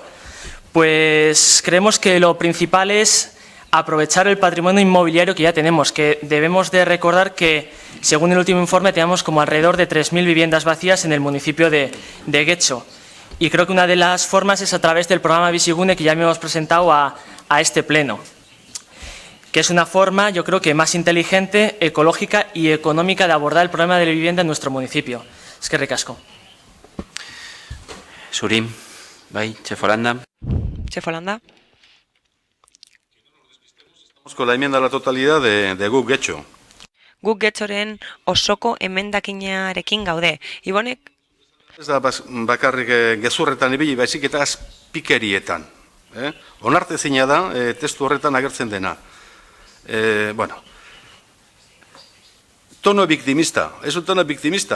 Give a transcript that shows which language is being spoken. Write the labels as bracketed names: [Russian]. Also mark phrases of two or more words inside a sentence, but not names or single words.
[Spanish] Pues creemos que lo principal es aprovechar el patrimonio inmobiliario que ya tenemos, que debemos de recordar que, según el último informe, tenemos como alrededor de 3.000 viviendas vacías en el municipio de Getxo. Y creo que una de las formas es a través del programa Bizigune que ya hemos presentado a este pleno, que es una forma, yo creo que más inteligente, ecológica y económica de abordar el problema de la vivienda en nuestro municipio. [Basque] Eskerrik asko. Surim, bai, Txefolanda. Txefolanda. [Spanish] Con la enmienda a la totalidad de Guk Getxo. [Basque] Guk Getxoren osoko emendakinarekin gaude. Ibonek? Ez da bakarrik gezurretan ibili, baizik eta azpikerietan. Onartezina da testu horretan agertzen dena. [Spanish] Bueno, tono victimista, ez un tono victimista.